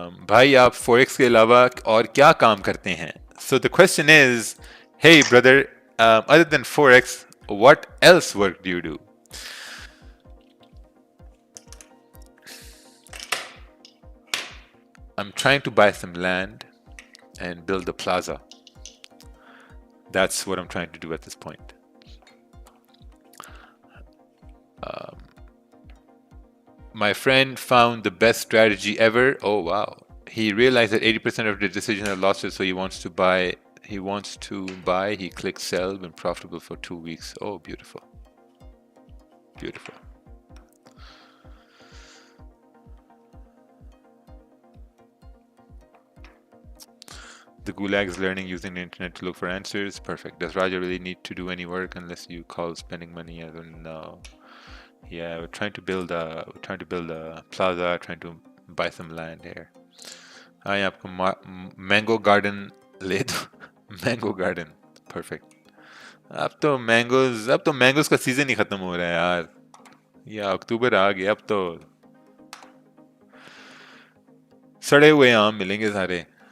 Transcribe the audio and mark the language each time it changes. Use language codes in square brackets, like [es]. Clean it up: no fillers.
[hi] भाई आप forex के अलावा और क्या काम करते हैं? [en] So the question is, hey brother, other than forex, what else work do you do? I'm trying to buy some land and build a plaza. That's what I'm trying to do at this point. My friend found the best strategy ever. Oh wow. He realized that 80% of the decisions are losses, so he wants to buy. He clicks sell, been profitable for 2 weeks. Oh, beautiful. Beautiful. The gulag is learning using the internet to look for answers. Perfect. Does Raja really need to do any work unless you call spending money? I don't know. Yeah, we're trying to build a plaza, trying to buy some land here. [hi] हाँ ये आपको [en] mango garden [hi] ले दो. [en] Mango garden, perfect. [hi] अब तो mangoes का season ही खत्म हो रहा है यार. ये अक्टूबर आ गया, अब तो सड़े हुए आम मिलेंगे सारे.